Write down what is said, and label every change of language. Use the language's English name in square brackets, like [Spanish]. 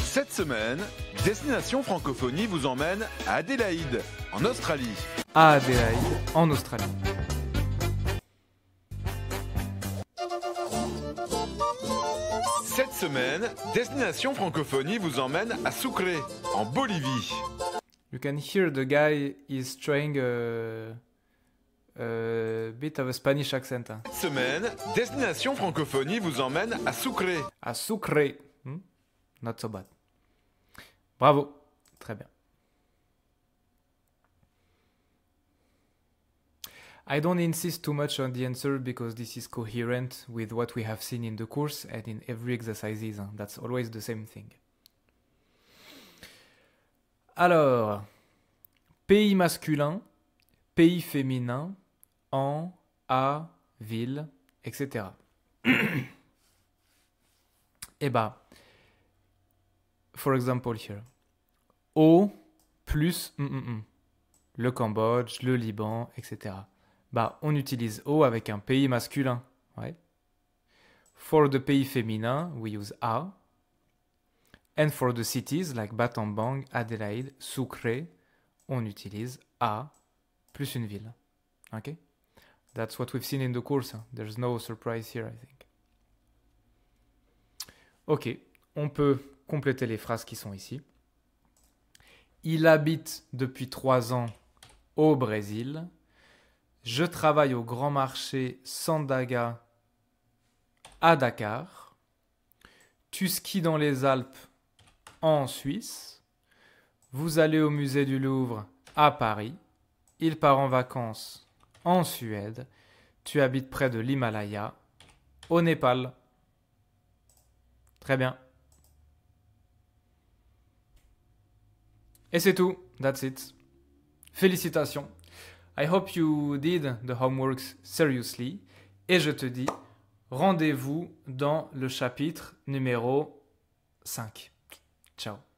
[French] Cette semaine, Destination Francophonie vous emmène à Adélaïde, en Australie. À Adélaïde, en Australie. Cette semaine, Destination Francophonie vous emmène à Sucre, en Bolivie. [English] You can hear the guy is trying a bit of a Spanish accent. Hein. [French] Cette semaine, Destination Francophonie vous emmène à Sucre. À Sucre. [English] Not so bad. [French] Bravo. Très bien. [English] I don't insist too much on the answer because this is coherent with what we have seen in the course and in every exercises. That's always the same thing. [French] Alors, pays masculin, pays féminin, en, à, ville, etc. Eh ben, [English] for example here, [French] au plus le Cambodge, le Liban, etc. Bah, on utilise au avec un pays masculin. [English] Ouais. For the pays féminin, we use a. And for the cities like Battambang, Adelaide, Sucre, [French] on utilise a plus une ville. [English] Okay? That's what we've seen in the course. There's no surprise here, I think. [French] Ok, on peut compléter les phrases qui sont ici. Il habite depuis 3 ans au Brésil. Je travaille au grand marché Sandaga à Dakar. Tu skis dans les Alpes en Suisse. Vous allez au musée du Louvre à Paris. Il part en vacances en Suède. Tu habites près de l'Himalaya au Népal. Très bien. Et c'est tout. [English] That's it. [French] Félicitations. [English] I hope you did the homeworks seriously. [French] Et je te dis rendez-vous dans le chapitre numéro 5. Ciao.